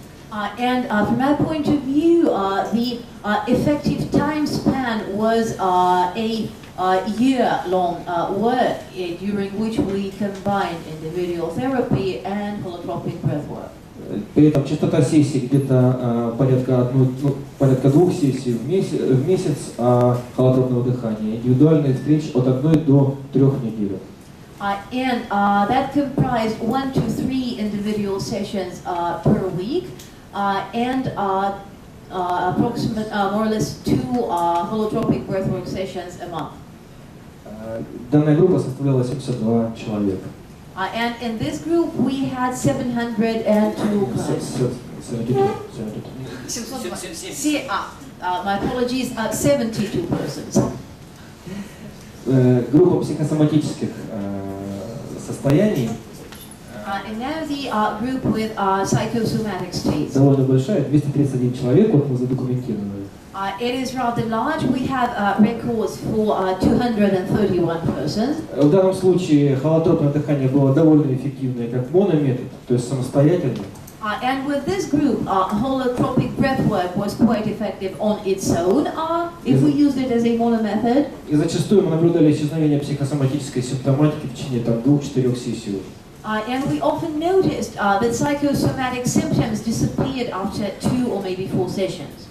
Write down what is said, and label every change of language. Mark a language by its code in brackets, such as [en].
[en] From my point of view, the effective time span was a year-long work during which we combined individual therapy and holotropic breathwork. [ru] При этом частота сессий где-то порядка 2 сессий в месяц холотропного дыхания, индивидуальные встречи от 1 до 3 в неделю. [en] That comprised 1 to 3 individual sessions per week, and approximate more or less 2 holotropic breathwork sessions a month. [ru] Данная группа составляла 72 человека. [en] And in this group we had 702 clients. [ru] 72. [en] My apologies, 72 persons. [ru] Группа психосоматических состояний [en] And now the group with psychosomatic states. [ru] довольно большая, 231 человек, вот мы задокументировали. [en] It is rather large. We have records for 231 persons. [ru] В данном случае холотропное дыхание было довольно эффективное как монометод, то есть самостоятельно. [en] And with this group, holotropic breathwork was quite effective on its own, if we used it as a mono method. [ru] И зачастую мы наблюдали исчезновение психосоматической симптоматики в течение 2-4 сессий. [en] And we often noticed that psychosomatic symptoms disappeared after 2 or maybe 4 sessions.